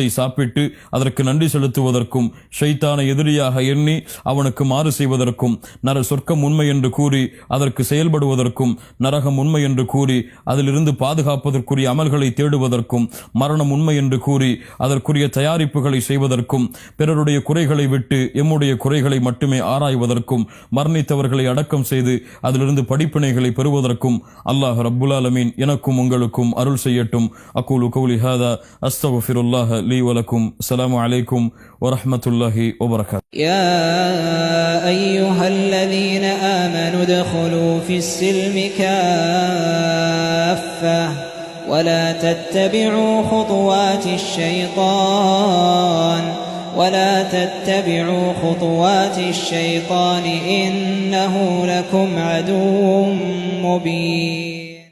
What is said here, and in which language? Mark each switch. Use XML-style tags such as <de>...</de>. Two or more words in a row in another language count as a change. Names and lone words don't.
<ta>சாப்பிட்டு அதற்கு நன்றி செலுத்துவதற்கும், ஷைத்தானை எதிரியாக எண்ணி அவனுக்கு மாறு செய்வதற்கும், சொர்க்கம் உண்மை என்று கூறி அதற்கு செயல்படுவதற்கும், நரகம் உண்மை என்று கூறி அதிலிருந்து பாதுகாப்பதற்குரிய அமல்களை தேடுவதற்கும், மரணம் உண்மை என்று கூறி அதற்குரிய தயாரிப்புகளை செய்வதற்கும், பிறருடைய குறைகளை விட்டு எம்முடைய குறைகளை மட்டுமே ஆராய்வதற்கும், மரணித்தவர்களை அடக்கம் செய்து அதிலிருந்து படிப்பினைகளை பெறுவதற்கும்</ta> <ar>الله رب العالمين</ar> <ta>எனக்கும் உங்களுக்கும் அருள் செய்யட்டும்.</ta> <ar>أقول قولي هذا أستغفر الله لي و لكم. السلام عليكم و رحمة الله و بركاته. يا أيها الذين آمنوا ادخلوا في السلم كافة ولا تتبعوا خطوات الشيطان إنه لكم عدو مبين.</ar>